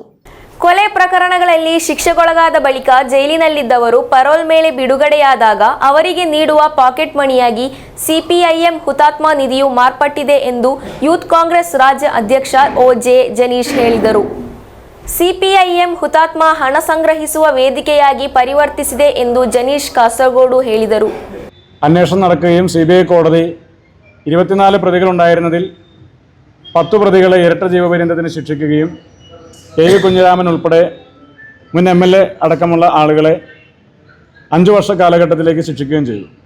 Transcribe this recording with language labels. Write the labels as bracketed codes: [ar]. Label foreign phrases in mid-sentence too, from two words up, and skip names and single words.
[kn] ಕೊಲೆ ಪ್ರಕರಣಗಳಲ್ಲಿ ಶಿಕ್ಷೆಗೊಳಗಾದ ಬಳಿಕ ಜೈಲಿನಲ್ಲಿದ್ದವರು ಪರೋಲ್ ಮೇಲೆ ಬಿಡುಗಡೆಯಾದಾಗ ಅವರಿಗೆ ನೀಡುವ ಪಾಕೆಟ್ ಮನಿಯಾಗಿ ಸಿಪಿಐಎಂ ಹುತಾತ್ಮ ನಿಧಿಯು ಮಾರ್ಪಟ್ಟಿದೆ ಎಂದು ಯೂತ್ ಕಾಂಗ್ರೆಸ್ ರಾಜ್ಯ ಅಧ್ಯಕ್ಷ ಒ.ಜೆ. ಜನೀಶ್ ಹೇಳಿದರು. ಸಿಪಿಐಎಂ ಹುತಾತ್ಮ ಹಣ ಸಂಗ್ರಹಿಸುವ ವೇದಿಕೆಯಾಗಿ ಪರಿವರ್ತಿಸಿದೆ ಎಂದು ಜನೀಶ್ ಕಾಸರಗೋಡು ಹೇಳಿದರು. [ml] അന്വേഷണം നടക്കുകയും CBI കോടതി 24 പ്രതികളുണ്ടായിരുന്നതിൽ 10 പ്രതികളെ ഇരട്ട ജീവപര്യന്തത്തിന് ശിക്ഷിക്കുകയും KV കുഞ്ഞിരാമൻ ഉൾപ്പെടെ മുൻ MLA അടക്കമുള്ള ആളുകളെ 5 വർഷ കാലഘട്ടത്തിലേക്ക് ശിക്ഷിക്കുകയും ചെയ്തു.